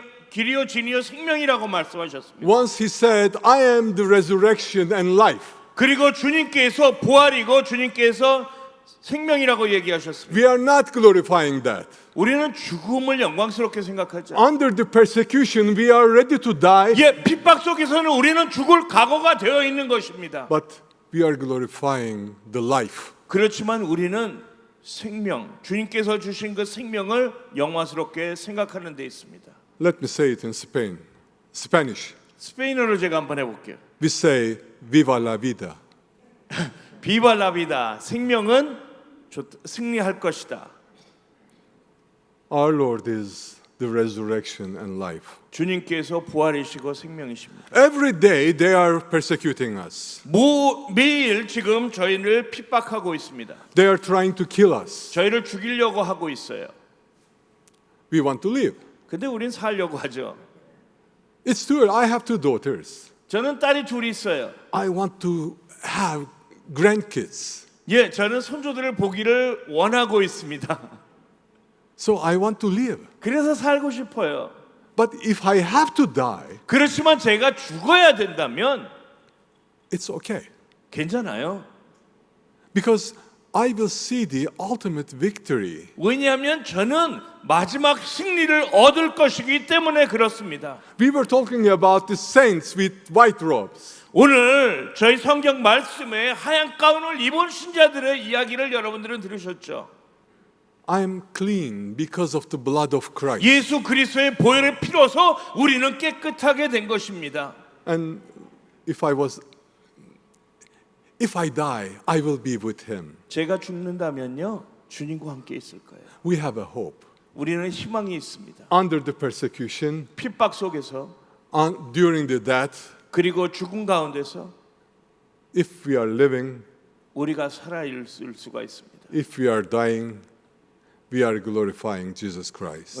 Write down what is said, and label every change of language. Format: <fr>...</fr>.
<ko>길이요 진이요 생명이라고 말씀하셨습니다.</ko> <en>Once He said, "I am the resurrection and life."</en> <ko>그리고 주님께서 부활이고 주님께서 생명이라고 얘기하셨습니다.</ko> <en>We are not glorifying that.</en> <ko>우리는 죽음을 영광스럽게 생각하죠.</ko> <en>Under the persecution, we are ready to die,</en> <ko>예, 핍박 속에서는 우리는 죽을 각오가 되어 있는 것입니다.</ko> <en>but we are glorifying the life.</en> <ko>그렇지만 우리는 생명, 주님께서 주신 그 생명을 영광스럽게 생각하는 데 있습니다.</ko> <en>Let me say it in Spanish.</en> <ko>스페인어로 제가 한번 해볼게요.</ko> <en>We say,</en> <es>"Viva la vida."</es> <ko>비바 라비다. 생명은 승리할 것이다.</ko> <en>Our Lord is the resurrection and life.</en> <ko>주님께서 부활이시고 생명이십니다.</ko> <en>Every day they are persecuting us.</en> <ko>매일 지금 저희를 핍박하고 있습니다.</ko> <en>They are trying to kill us.</en> <ko>저희를 죽이려고 하고 있어요.</ko> <en>We want to live.</en> <ko>근데 우린 살려고 하죠.</ko> <en>It's true. I have two daughters.</en> <ko>저는 딸이 둘이 있어요.</ko> <en>I want to have grandkids.</en> <ko>예, 저는 손주들을 보기를 원하고 있습니다.</ko> <en>So I want to live.</en> <ko>그래서 살고 싶어요.</ko> <en>But if I have to die,</en> <ko>그렇지만 제가 죽어야 된다면</ko> <en>it's okay.</en> <ko>괜찮아요.</ko> <en>Because I will see the ultimate victory.</en> <ko>왜냐하면 저는 마지막 승리를 얻을 것이기 때문에 그렇습니다.</ko> <en>We were talking about the saints with white robes.</en> <ko>오늘 저희 성경 말씀에 하얀 가운을 입은 신자들의 이야기를 여러분들은 들으셨죠?</ko> <en>I am clean because of the blood of Christ.</en> <ko>예수 그리스도의 보혈의 피로서 우리는 깨끗하게 된 것입니다.</ko> <en>And if I die, I will be with him.</en> <ko>제가 죽는다면요, 주님과 함께 있을 거예요.</ko> <en>We have a hope.</en> <ko>우리는 희망이 있습니다.</ko> <en>Under the persecution,</en> <ko>핍박 속에서</ko> <en>during the death,</en> <ko>그리고 죽음 가운데서</ko> <en>if we are living,</en> <ko>우리가 살아있을 수가 있습니다.</ko> <en>if we are dying, we are glorifying Jesus Christ.</en>